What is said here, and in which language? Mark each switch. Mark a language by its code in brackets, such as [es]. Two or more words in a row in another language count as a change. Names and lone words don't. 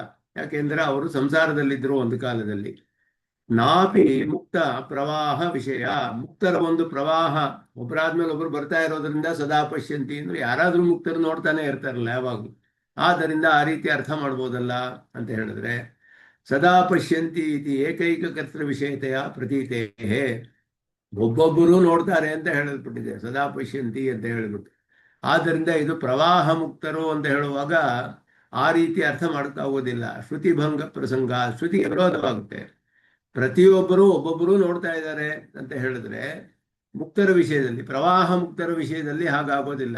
[kn] ಯಾಕೆಂದ್ರೆ ಅವರು ಸಂಸಾರದಲ್ಲಿದ್ದರು ಒಂದು ಕಾಲದಲ್ಲಿ. [sa] ನಾಪಿ ಮುಕ್ತ ಪ್ರವಾಹ ವಿಷಯ. [kn] ಮುಕ್ತರ ಒಂದು ಪ್ರವಾಹ, ಒಬ್ಬರಾದ್ಮೇಲೆ ಒಬ್ರು ಬರ್ತಾ ಇರೋದ್ರಿಂದ [sa] ಸದಾ ಪಶ್ಯಂತಿ [kn] ಅಂದ್ರೆ ಯಾರಾದ್ರೂ ಮುಕ್ತರು ನೋಡ್ತಾನೆ ಇರ್ತಾರಲ್ಲ ಯಾವಾಗಲೂ. ಆದ್ದರಿಂದ ಆ ರೀತಿ ಅರ್ಥ ಮಾಡ್ಬೋದಲ್ಲ ಅಂತ ಹೇಳಿದ್ರೆ, [sa] ಸದಾ ಪಶ್ಯಂತಿ ಇತಿ ಏಕೈಕ ಕರ್ತೃ ವಿಷಯತೆಯ ಪ್ರತೀತೆ. [kn] ಒಬ್ಬೊಬ್ಬರು ನೋಡ್ತಾರೆ ಅಂತ ಹೇಳಲ್ಪಟ್ಟಿದೆ, [sa] ಸದಾ ಪಶ್ಯಂತಿ [kn] ಅಂತ ಹೇಳಿಬಿಟ್ಟು. ಆದ್ದರಿಂದ ಇದು ಪ್ರವಾಹ ಮುಕ್ತರು ಅಂತ ಹೇಳುವಾಗ ಆ ರೀತಿ ಅರ್ಥ ಮಾಡೋಕ್ಕಾಗೋದಿಲ್ಲ. [sa] ಶ್ರುತಿ ಭಂಗ ಪ್ರಸಂಗ, [kn] ಶ್ರುತಿಗೆ ವಿರೋಧವಾಗುತ್ತೆ. ಪ್ರತಿಯೊಬ್ಬರು ಒಬ್ಬೊಬ್ಬರು ನೋಡ್ತಾ ಇದ್ದಾರೆ ಅಂತ ಹೇಳಿದ್ರೆ ಮುಕ್ತರ ವಿಷಯದಲ್ಲಿ, ಪ್ರವಾಹ ಮುಕ್ತರ ವಿಷಯದಲ್ಲಿ ಹಾಗಾಗೋದಿಲ್ಲ.